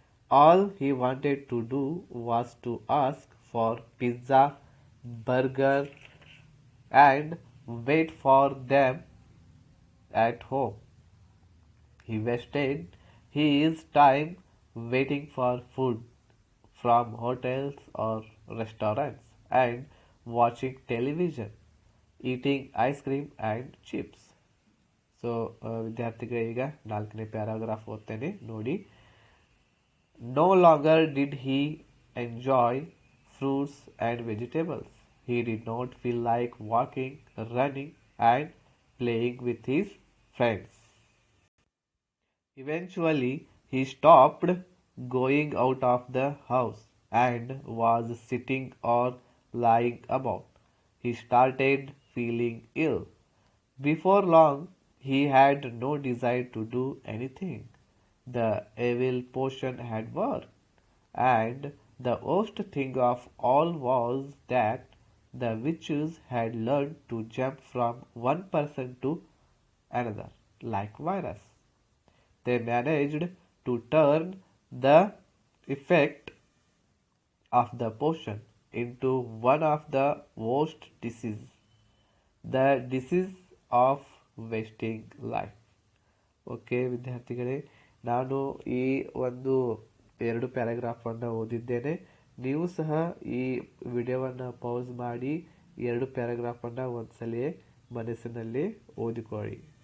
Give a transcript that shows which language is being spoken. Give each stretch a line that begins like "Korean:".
English: All he wanted to do was to ask for pizza, burger, and wait for them at home. He wasted his time waiting for food from hotels or restaurants and watching television, eating ice cream and chips.
Kannada: So ವಿದ್ಯಾರ್ಥಿಗಳೇ, ಈಗ 4ನೇ paragraph ಓದ್ತೇನೆ ನೋಡಿ.
English: No longer did he enjoy fruits and vegetables. He did not feel like walking, running, and playing with his friends. Eventually, he stopped going out of the house and was sitting or lying about. He started feeling ill. Before long, he had no desire to do anything. The evil potion had worked, and the worst thing of all was that the witches had learned to jump from one person to another like virus. They managed to turn the effect of the potion into one of the worst diseases, the disease of wasting life.
Kannada: Okay ವಿದ್ಯಾರ್ಥಿಗಳೇ, ನಾನು ಈ 2 ಪ್ಯಾರಾಗ್ರಾಫನ್ನು ಓದಿದ್ದೇನೆ. ನೀವು ಸಹ ಈ ವಿಡಿಯೋವನ್ನು pause ಮಾಡಿ 2 ಪ್ಯಾರಾಗ್ರಾಫನ್ನು ಒಂದ್ಸಲ ಮನಸ್ಸಿನಲ್ಲಿ ಓದಿಕೊಳ್ಳಿ.